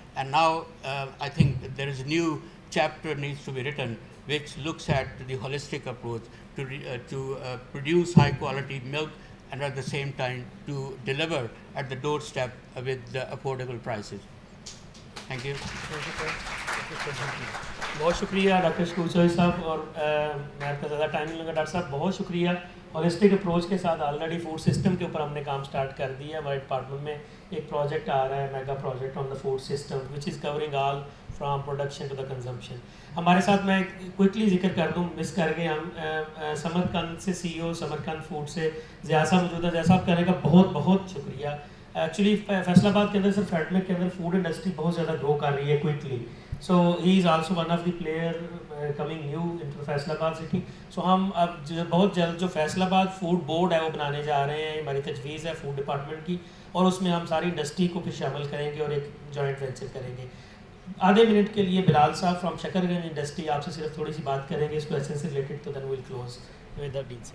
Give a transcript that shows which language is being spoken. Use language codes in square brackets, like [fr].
[en] And now I think there is a new chapter needs to be written which looks at the holistic approach to produce high quality milk, and at the same time to deliver at the doorstep with affordable prices. Thank you. [ur] بہت شکریہ doctor شکور چوہی صاحب, اور میں آپ کا زیادہ time نہیں لوں گا. ڈاکٹر صاحب بہت شکریہ. ہولسٹک اپروچ کے ساتھ آلریڈی فوڈ سسٹم کے اوپر ہم نے کام سٹارٹ کر دیا ہے. ہمارے ڈپارٹمنٹ میں ایک پروجیکٹ آ رہا ہے, [en] Mega project on the food system, which is covering all from production to the consumption. [ur] ہمارے ساتھ میں کوئکلی ذکر کر دوں, مس کر گئے ہم, سمرقند سے سی ای او سمرقند فوڈ سے ضیاء صاحب موجود ہے. ضیاء صاحب کہنے کا بہت بہت شکریہ. ایکچولی فیصل آباد کے اندر, صرف فیڈمک کے اندر فوڈ انڈسٹری بہت زیادہ گرو کر رہی ہے quickly. [en] So he is also one of the player coming new into Faisalabad city. [ur] سو ہم اب بہت جلد جو فیصل آباد فوڈ بورڈ ہے وہ بنانے جا رہے ہیں, ہماری تجویز ہے فوڈ ڈپارٹمنٹ کی, اور اس میں ہم ساری انڈسٹری کو پھر شامل کریں گے اور ایک جوائنٹ وینچر کریں گے. آدھے منٹ کے لیے بلال صاحب فرام شکر گنج انڈسٹری آپ سے صرف تھوڑی سی بات کریں گے اس کویشچن سے ریلیٹڈ, تو [en] Then we'll close with the deal.